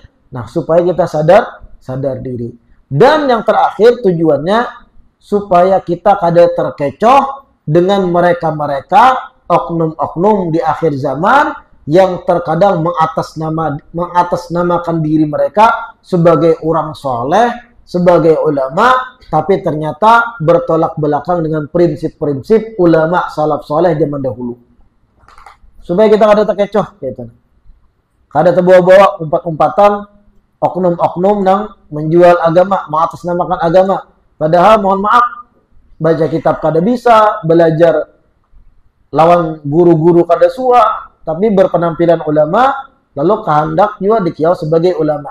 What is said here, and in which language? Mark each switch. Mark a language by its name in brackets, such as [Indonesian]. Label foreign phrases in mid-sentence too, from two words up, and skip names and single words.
[Indonesian] Nah, supaya kita sadar diri. Dan yang terakhir tujuannya, supaya kita kada terkecoh dengan mereka-mereka, oknum-oknum di akhir zaman, yang terkadang mengatasnamakan diri mereka sebagai orang soleh, sebagai ulama, tapi ternyata bertolak belakang dengan prinsip-prinsip ulama salaf soleh zaman dahulu. Supaya kita kada terkecoh, gitu. Kada terbawa-bawa umpat-umpatan oknum-oknum yang menjual agama, mengatasnamakan agama. Padahal mohon maaf, baca kitab kada bisa, belajar lawan guru-guru kada suah, tapi berpenampilan ulama, lalu kehendak juga dikiau sebagai ulama.